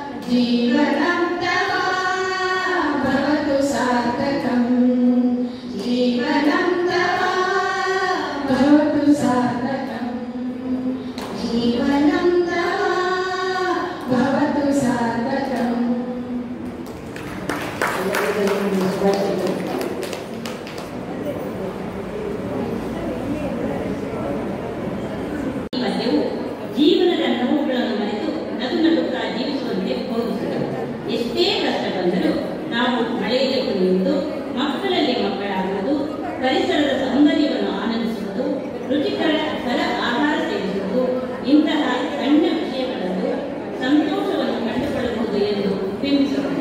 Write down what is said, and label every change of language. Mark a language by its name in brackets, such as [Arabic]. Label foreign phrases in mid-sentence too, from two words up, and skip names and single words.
[Sanskrit] जीवनं तव भवतु सार्थकं जीवनं तव भवतु सार्थकं जीवनं तव भवतु सार्थकं [Kannada] ಜೀವನದ ನೋವುಗಳನ್ನು ಮರೆತು ನಗು ನಗುತ್ತಾ ಜೀವಿಸುವಂತೆ ಬೋಧಿಸಿದರು. ಎಷ್ಟೇ ಕಷ್ಟ ಬಂದರೂ ನಾವು ಮಳೆಯಲ್ಲಿ ಕುಣಿಯುವುದು, ಮಕ್ಕಳಲ್ಲಿ ಮಕ್ಕಳಾಗುವುದು, ಪರಿಸರದ ಸೌಂದರ್ಯವನ್ನು ಆನಂದಿಸುವುದು, ರುಚಿಕರ ಫಲ ಆಹಾರ ಸೇವಿಸುವುದು, ಇಂತಹ ಸಣ್ಣ ವಿಷಯಗಳಲ್ಲೂ ಸಂತೋಷವನ್ನು ಕಂಡುಕೊಳ್ಳಬಹುದು ಎಂದು ಬಿಂಬಿಸುತ್ತದೆ.